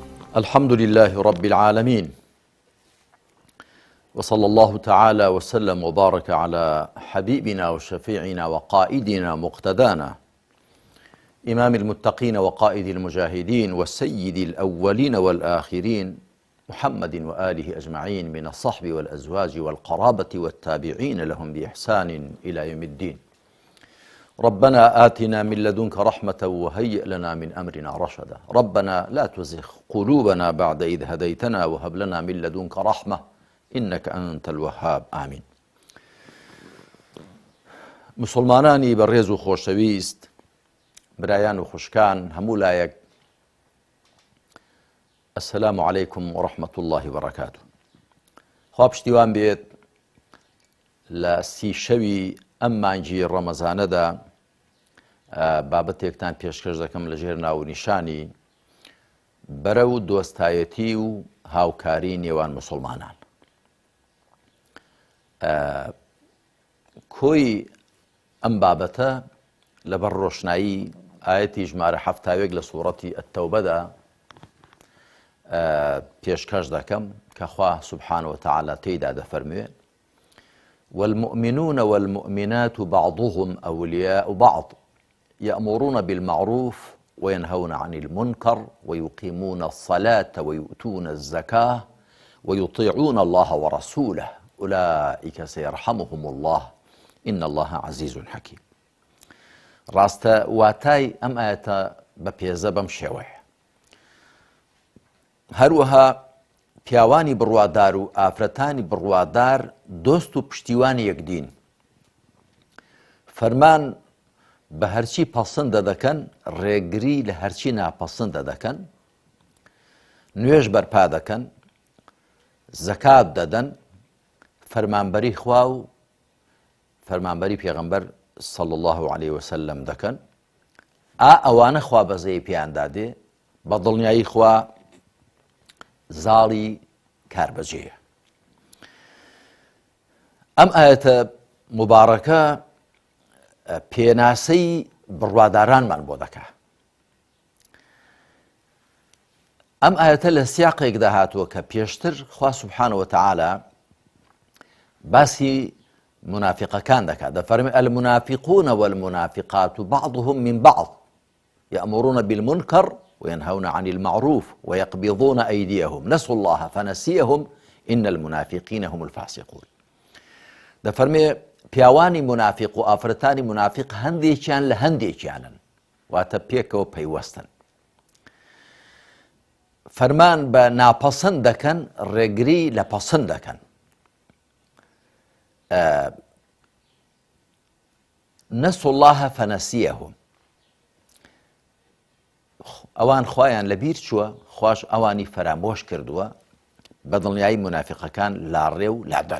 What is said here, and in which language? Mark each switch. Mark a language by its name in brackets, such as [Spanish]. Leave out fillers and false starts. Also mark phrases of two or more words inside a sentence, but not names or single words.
[Arabic] الحمد لله رب العالمين، وصلى الله تعالى وسلم وبارك على حبيبنا وشفيعنا وقائدنا مقتدانا إمام المتقين وقائد المجاهدين والسيد الأولين والآخرين محمد وآله أجمعين من الصحب والأزواج والقرابة والتابعين لهم بإحسان إلى يوم الدين. ربنا آتنا من لدنك رحمة وهيئ لنا من أمرنا رشدا. ربنا لا تزغ قلوبنا بعد إذ هديتنا وهب لنا من لدنك رحمة إنك أنت الوهاب. آمين. [Central Kurdish] مسلمانانی بەڕێز و خۆشەویست، برایان و خوشکان هەموو لایەک، [Arabic] السلام عليكم ورحمة الله وبركاته. [Central Kurdish] خوا پشتیوان بێت لە سی شەوی ئەم مانگی ڕەمەزانەدا بابەتێکتان پێشکەش دەکەم لەژێر ناونیشانی بەرەو دۆستایەتی و هاوکاری نێوان مسلمانان. کۆی ئەم بابەتە لەبەر ڕۆشنایی ئاەتی ژمارە 7 لە سوورەتی ئەتتەوبەدا پێشکەش دەکەم کە خوا [Arabic] سبحانه وتعالى [Central Kurdish] تێیدا دەفەرموێت: [Arabic] والمؤمنون والمؤمنات بعضهم أولياء بعض يأمرون بالمعروف وينهون عن المنكر ويقيمون الصلاة ويؤتون الزكاة ويطيعون الله ورسوله أولئك سيرحمهم الله إن الله عزيز حكيم. [Central Kurdish] ڕاستە واتای ئەم ئاەتە بە پێزە بەم شێوەیە. هەروەها پیاوانی بڕوادار و ئافرەتانی بڕوادار دۆست و پشتیوانی یەکدین، فەرمان بە هەرچی پەسەندە دەکەن، ڕێگری لە هەرچی ناپەسەندە دەکەن، نوێژ بەرپا دەکەن، زەکات دەدەن، فەرمانبەری خوا و فەرمانبەری پێغەمبەر [Arabic] صلى الله عليه وسلم [Central Kurdish] دەکەن. ئەوانە خوا بەزەی پێیان دادێ، بە دڵنیایی خوا زاڵی کاربەجێیە. ئەم ئاەتە مبارەکە پێناسەی بڕوادارانمان بۆ دەکا. ئەم ئاەتە لە سیاقێکدا هاتووە کە پێشتر خوا [Arabic] سبحانه وتعالى [Central Kurdish] باسی منافقەکان دەکات. دەفەرمێ: [Arabic] المنافقون والمنافقات بعضهم من بعض يأمرون بالمنكر وينهون عن المعروف ويقبضون أيديهم نسوا الله فنسيهم إن المنافقين هم الفاسقون. [Central Kurdish] دەفەرمێ پیاوانی منافق و ئافرەتانی منافق هەندێکیان لە هەندێکیانن، واتە پێکەوە پەیوەستن. فەرمان بە ناپەسەند دەکەن، ڕێگری لە پەسەند دەکەن. [Arabic] نسوا الله فنسيهم، [Central Kurdish] ئەوان خوایان لەبیر چووە، خوش ئەوانی فەرامۆش کردووە، بە دڵنیایی منافقەکان لاڕێ و لادەرن.